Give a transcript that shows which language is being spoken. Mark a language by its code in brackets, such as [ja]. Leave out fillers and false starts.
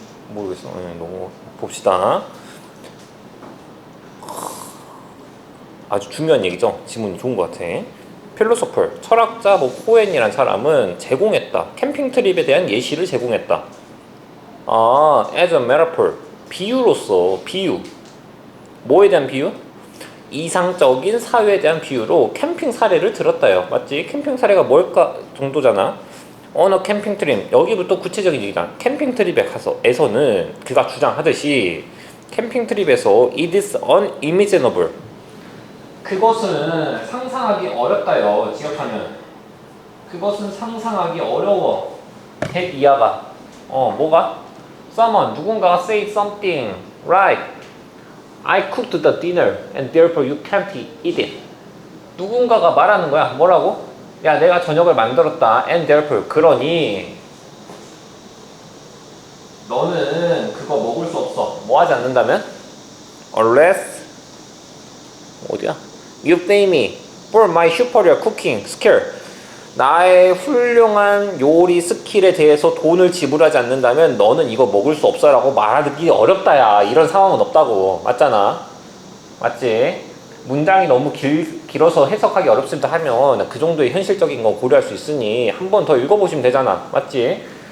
[ko] 모르겠어. 너무 봅시다. 아주 중요한 얘기죠. 지문이 좋은 것 같아. 필로소퍼, 철학자 뭐 코엔이란 사람은 제공했다. 캠핑 트립에 대한 예시를 제공했다. as a metaphor, 비유로서, 비유. 뭐에 대한 비유? 이상적인 사회에 대한 비유로 캠핑 사례를 들었다요. 맞지? 캠핑 사례가 뭘까 정도잖아. 어느 캠핑 트립, 여기부터 구체적인 얘기다. 캠핑 트립에 가서에서는 그가 주장하듯이 캠핑 트립에서 it is unimaginable. 그것은 상상하기 어렵다요. 지역하면 그것은 상상하기 어려워. 대 이하가 뭐가? [en] Someone, 누군가가 say something, right? I cooked the dinner and therefore you can't eat it. [ko] 누군가가 말하는 거야. 뭐라고? 야, 내가 저녁을 만들었다. And therefore, 그러니 너는 그거 먹을 수 없어. 뭐 하지 않는다면? Unless 어디야? [en] You pay me for my superior cooking skill. [ko] 나의 훌륭한 요리 스킬에 대해서 돈을 지불하지 않는다면 너는 이거 먹을 수 없어 라고 말하기 어렵다야. 이런 상황은 없다고. 맞잖아. 맞지? 문장이 너무 길어서 해석하기 어렵습니다 하면 그 정도의 현실적인 거 고려할 수 있으니 한 번 더 읽어보시면 되잖아. 맞지?